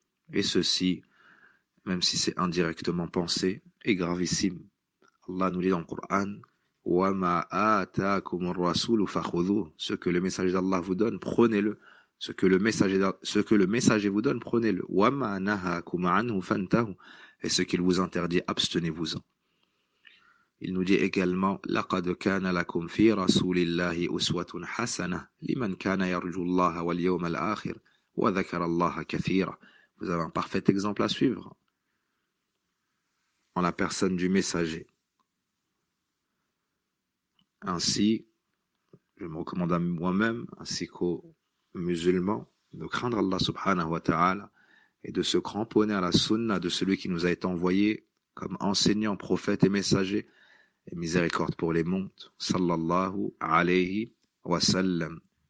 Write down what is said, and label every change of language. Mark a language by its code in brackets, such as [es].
[fr] Et ceci, même si c'est indirectement pensé, est gravissime. Allah nous dit dans le Coran, [ar] وَمَا آتَاكُمُ الرَّسُولُ فَخُذُوهُ. [fr] Ce que le messager d'Allah vous donne, prenez-le. Ce que le messager vous donne, prenez-le. [ar] وَمَا نَهَاكُمْ عَنْهُ فَانْتَهُوا. [fr] Et ce qu'il vous interdit, abstenez-vous-en. Il nous dit également, [ar] لَقَدْ كَانَ لَكُمْ فِي رَسُولِ اللَّهِ أُسْوَةٌ حَسَنَةٌ لِمَنْ كَانَ يَرْجُو اللَّهَ وَالْيَوْمَ الْآخِرَ وَذَكَرَ اللَّهَ كَثِيرًا. [fr] Vous avez un parfait exemple à suivre en la personne du messager. Ainsi, je me recommande à moi-même, ainsi qu'aux musulmans, de craindre Allah subhanahu wa ta'ala et de se cramponner à la sunna de celui qui nous a été envoyé comme enseignant, prophète et messager, et miséricorde pour les mondes, sallallahu alayhi wa sallam.